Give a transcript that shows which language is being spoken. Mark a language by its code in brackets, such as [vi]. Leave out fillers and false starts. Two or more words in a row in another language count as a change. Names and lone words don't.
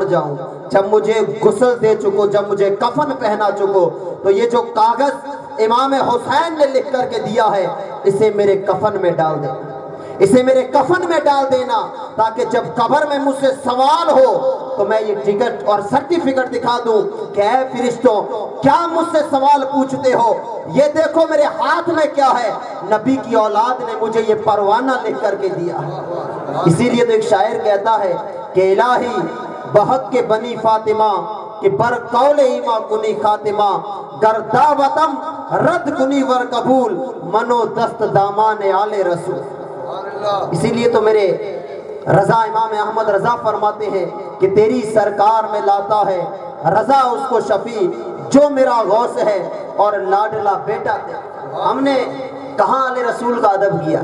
[ur] جاؤں، جب مجھے غسل دے چکو، جب مجھے کفن پہنا چکو، تو یہ جو کاغذ امام حسین نے لکھ کر کے دیا ہے اسے میرے کفن میں ڈال دے، اسے میرے کفن میں ڈال دینا، تاکہ جب قبر میں مجھ سے سوال ہو تو میں یہ ٹکٹ اور سرٹیفکیٹ دکھا دوں کہ اے فرشتوں کیا مجھ سے سوال پوچھتے ہو، یہ دیکھو میرے ہاتھ میں کیا ہے، نبی کی اولاد نے مجھے یہ پروانہ لکھ کر کے دیا۔ اسی لیے تو ایک شاعر کہتا ہے کہ [fa] الہی بحق کے بنی فاطمہ کہ بر قول ایما کنی خاتمہ، گر دعوتم رد کنی ور قبول، منو دست دامان آل رسول۔ [ur] اسی لیے تو میرے رضا امام احمد رضا فرماتے ہیں کہ تیری سرکار میں لاتا ہے رضا اس کو شفیع جو میرا غوث ہے اور لاڈلا بیٹا ہے۔ ہم نے کہاں آل رسول کا ادب کیا؟